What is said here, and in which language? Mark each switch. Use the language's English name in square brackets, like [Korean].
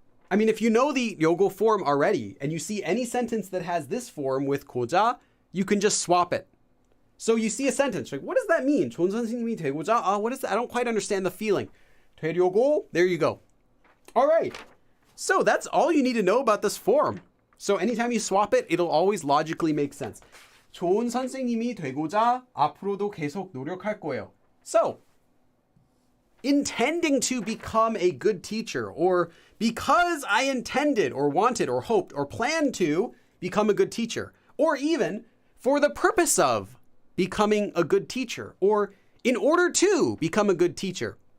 [English] I mean, if you know the 요거 form already and you see any sentence that has this form with 고자, you can just swap it. So you see a sentence, like, what does that mean? [Korean] 좋은 선생님이 되고자? [English] What is that? I don't quite understand the feeling. 되려고? There you go. All right. So that's all you need to know about this form. So anytime you swap it, it'll always logically make sense. [Korean] 좋은 선생님이 되고자 앞으로도 계속 노력할 거예요. [English] So, intending to become a good teacher, or because I intended or wanted or hoped or planned to become a good teacher, or even for the purpose of becoming a good teacher, or in order to become a good teacher.